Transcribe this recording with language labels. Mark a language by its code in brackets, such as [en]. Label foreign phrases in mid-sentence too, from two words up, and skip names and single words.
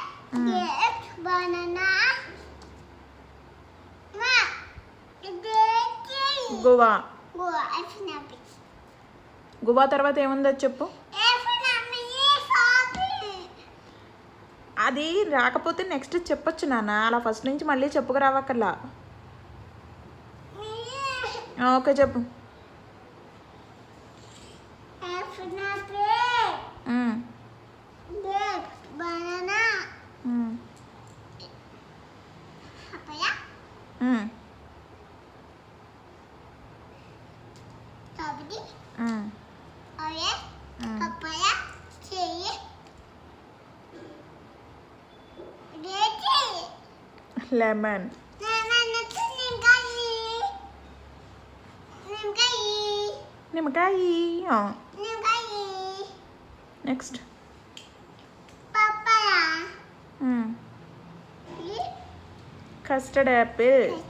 [en] Grapes, banana. Ma, గువా. Guava, apple. [te] గువా తర్వాత ఏముందో చెప్పు. అది రాకపోతే నెక్స్ట్ చెప్పొచ్చు నాన్న, అలా ఫస్ట్ నుంచి మళ్ళీ చెప్పుకురావక్కర్లా. ఓకే చెప్పు. [en] Banana. Papaya. Strawberry. Orange. Papaya. Cherry. లెమన్. [te] నిమ్మకాయ. [en] Next. Custard apple.